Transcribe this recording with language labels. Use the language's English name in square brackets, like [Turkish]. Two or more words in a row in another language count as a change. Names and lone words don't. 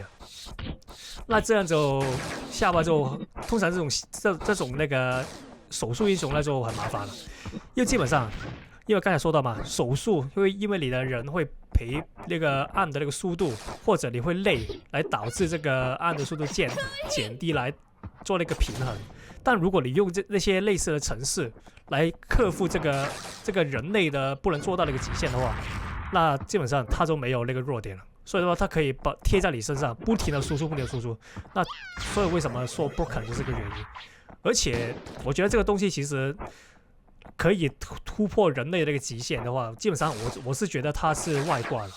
[Chinese] 那這樣就夏娃就通常這種那個手速英雄那就很麻煩了，因為基本上因為剛才說到嘛，手速因為你的人會陪那個按的那個速度，或者你會累，來導致這個按的速度減低來做那個平衡。但如果你用那些類似的程式來克服這個人類的不能做到那個極限的話，那基本上它就沒有那個弱點了。所以說它可以貼在你身上，不停的輸出，不停的輸出。那所以為什麼說 broken 就是這個原因？而且我覺得這個東西其實可以突破人類的那個極限的話，基本上我是覺得它是外掛了。